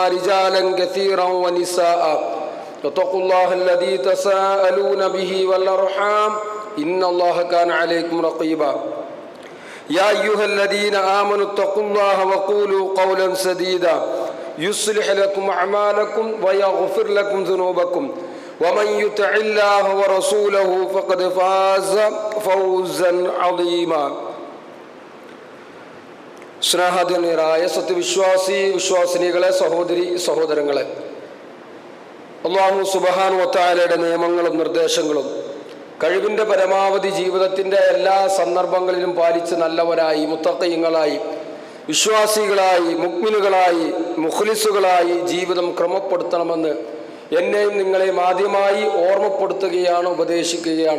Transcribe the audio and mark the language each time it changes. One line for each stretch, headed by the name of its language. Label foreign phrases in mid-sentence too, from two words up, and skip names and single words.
Arabic: رجالا كثيرا ونساء واتقوا الله الذي تساءلون به والأرحام إن الله كان عليكم رقيبا يا أيها الذين آمنوا اتقوا الله وقولوا قولا سديدا يصلح لكم أعمالكم ويغفر لكم ذنوبكم ومن يطع الله ورسوله فقد فاز فوزا عظيما
Malayalam: സ്നേഹധന്യരായ വിശ്വാസിനികളെ സഹോദരി സഹോദരങ്ങളെ,
Arabic: الله سبحانه وتعالى
Malayalam: നിയമങ്ങളും നിർദ്ദേശങ്ങളും കഴിവിൻ്റെ പരമാവധി ജീവിതത്തിൻ്റെ എല്ലാ സന്ദർഭങ്ങളിലും പാലിച്ച് നല്ലവരായി മുത്തഖീങ്ങളായി വിശ്വാസികളായി മുഅ്മിനുകളായി മുഖ്ലിസുകളായി ജീവിതം ക്രമപ്പെടുത്തണമെന്ന് എന്നെയും നിങ്ങളെയും ആദ്യമായി ഓർമ്മപ്പെടുത്തുകയാണ്, ഉപദേശിക്കുകയാണ്.